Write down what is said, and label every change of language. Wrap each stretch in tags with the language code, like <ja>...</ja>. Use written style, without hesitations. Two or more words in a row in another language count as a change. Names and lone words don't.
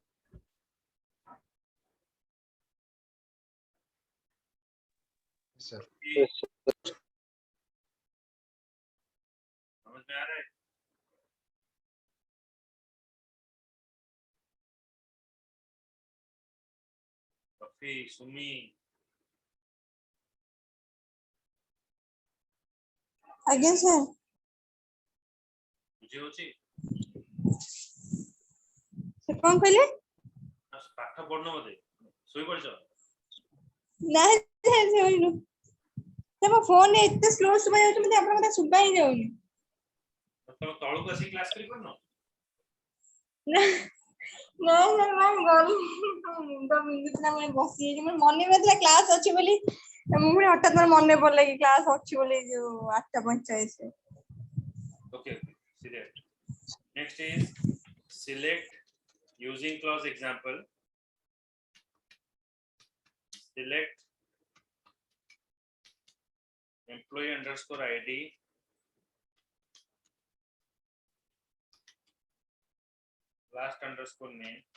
<en>Yes, sir.</en> <hi>समझ में आ रहा है? कफी सुमी</hi> <or>ଆଜ୍ଞା ସାର୍। ବୁଝି ହଉଛି? କଣ କହିଲେ? ପାଠ ପଢୁନ ବୋଧେ, ଶୋଇ ପଡିଛ? ନାଇଁ ସାର୍ ଶୋଇନୁ। ମୋ ଫୋନ୍ ଏତେ ସ୍ଲୋ ଶୁଭା ଯାଉଛି, ମତେ ଆପଣଙ୍କ କଥା ଶୁଭା ହିଁ ଯାଉନି। ତମେ ତଳକୁ ଆସିକି କ୍ଲାସ କରି ପାରୁନ? ନାଇଁ ସାର୍, ଗଲି ମୁଣ୍ଡ ବିନ୍ଧୁଛି ନା, ମୁଁ ବସିଯାଇଛି, ମୋର ମନେ ନଥିଲା କ୍ଲାସ ଅଛି ବୋଲି। ମୁଁ ପୁଣି ହଠାତ୍ ମୋର ମନେ ପଡିଲା କି କ୍ଲାସ ଅଛି ବୋଲି, ଯୋଉ 8:45।</or> <en>Okay, select. Next is select using clause example। select employee underscore ID last underscore name,</en>